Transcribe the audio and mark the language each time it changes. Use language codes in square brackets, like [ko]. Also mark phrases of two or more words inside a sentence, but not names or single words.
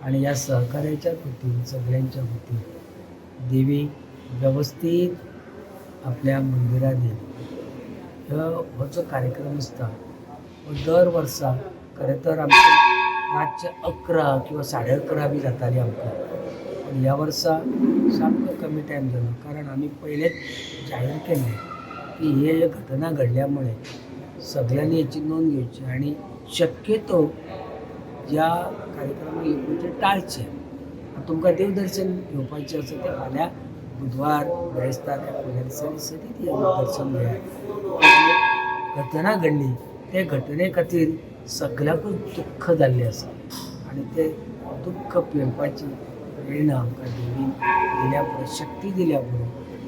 [kok] आनी ह्या सहकार्याच्या वतीन सगळ्यांच्या वतीन देवी वेवस्थीत आपल्या मंदिरांत येयली. हो जो कार्यक्रम आसता हो दर वर्सा खरें तर आमचे रातचे 11 किंवा 11:30 बी जाताली आमकां. पण ह्या वर्सा सामको कमी टायम जालो कारण आमी पयलेच जाहीर केले की [mr] हे घटना घडल्यामुळे सगळ्यांनी याची नोंद घ्यायची आणि शक्यतो या [kok] कार्यक्रमाक येवपाचे टाळचे. तुमकां देवदर्शन घेवपाचें आसा तें फाल्यां बुधवार बेरेस्तार त्या दिसांनी सदीत देवदर्शन घेयात. घटना घडली ते घटने खातीर सगळ्याकूच दुख्ख जाल्लें आसा आनी ते दुख्ख पेलपाची प्रेरणा आमकां देवीन दिल्या पुरो, शक्ती दिल्या पुरो